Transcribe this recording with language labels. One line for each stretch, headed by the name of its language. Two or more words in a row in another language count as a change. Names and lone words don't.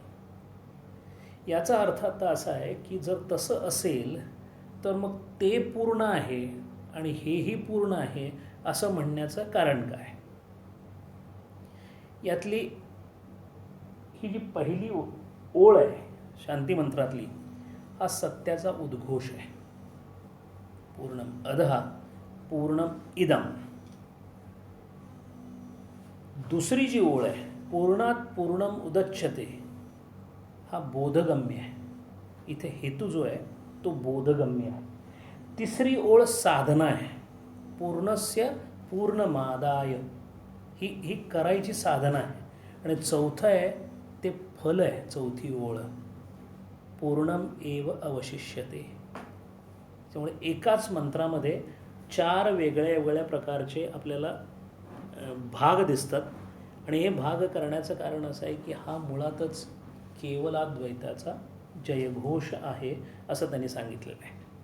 Marathi: याचा अर्थ आता असा आहे की जर तसं असेल तर मग ते पूर्ण आहे आणि हेही पूर्ण आहे असं म्हणण्याचं कारण काय. यातली ही जी पहिली ओळ आहे शांतिमंत्रातली, हा सत्याचा उद्घोष आहे.
Sanskrit: पूर्णम अदहा पूर्णम इदम.
Marathi: दुसरी जी ओळ आहे
Sanskrit: पूर्णात पूर्णम उदच्यते,
Marathi: हा बोधगम्य आहे. इथे हेतू जो आहे तो बोधगम्य आहे. तिसरी ओळ साधना आहे,
Sanskrit: पूर्णस्य पूर्णमादाय,
Marathi: ही करायची साधना आहे. आणि चौथं आहे ते फल आहे. चौथी ओळ
Sanskrit: पूर्णम एव अवशिष्यते.
Marathi: त्यामुळे एकाच मंत्रामध्ये 4 वेगळ्या वेगळ्या प्रकारचे आपल्याला भाग दिसतात. आणि हे भाग करण्याचं कारण असं आहे की हा मुळातच केवलाद्वैताचा जयघोष आहे असं त्यांनी सांगितलेलं आहे.